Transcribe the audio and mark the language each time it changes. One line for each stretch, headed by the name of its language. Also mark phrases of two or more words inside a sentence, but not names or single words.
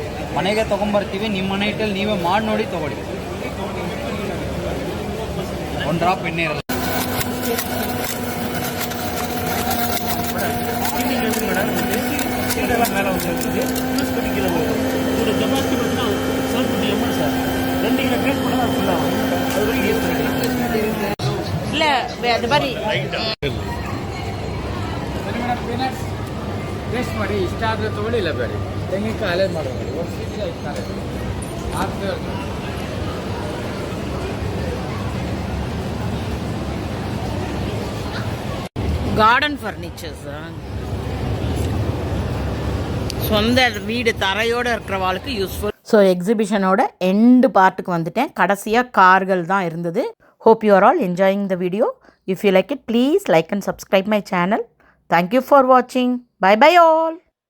Kannada: ಮನೆಗೆ ತೊಗೊಂಬರ್ತೀವಿ, ನಿಮ್ಮ ನೈಟಲ್ಲಿ ನೀವೇ ಮಾಡಿ ನೋಡಿ ತೊಗೊಳ್ಳಿ. 1 ಡ್ರಾಪ್ ಎಣ್ಣೆ ಇರಲ್ಲ.
Tamil: எல்லாம் மேலே வந்து இருக்குது யூஸ் பண்ணிக்கிற ஒரு கெப்பாசிட்டி பார்த்தீங்கன்னா 750 ml சார் 2 கிலோ ட்ரேட் பண்ணால் அது ஃபுல்லாக அது வரைக்கும் யூஸ் பண்ணிக்கலாம். இல்லை அது மாதிரி
Kannada: ಟೇಸ್ಟ್ ಮಾಡಿ ಇಷ್ಟ ಆದರೆ ತೊಗೊಳ್ಳಿ ಇಲ್ಲ ಬೇಡಿ ತೆಂಗಿನಕಾಯಿ ಅಲೆ ಮಾಡೋದು ಒಂದು ಸೀಟಿಗೆ ಇರ್ತಾರೆ
English: garden furnitures
Tamil: சொந்த வீடு தரையோடு இருக்கிறவாளுக்கு யூஸ்ஃபுல். ஸோ எக்ஸிபிஷனோட எண்டு பார்ட்டுக்கு வந்துட்டேன். கடைசியாக கார்கள் தான் இருந்தது.
English: hope you are all enjoying the video. if you like it please like and subscribe my channel. thank you for watching. bye bye all.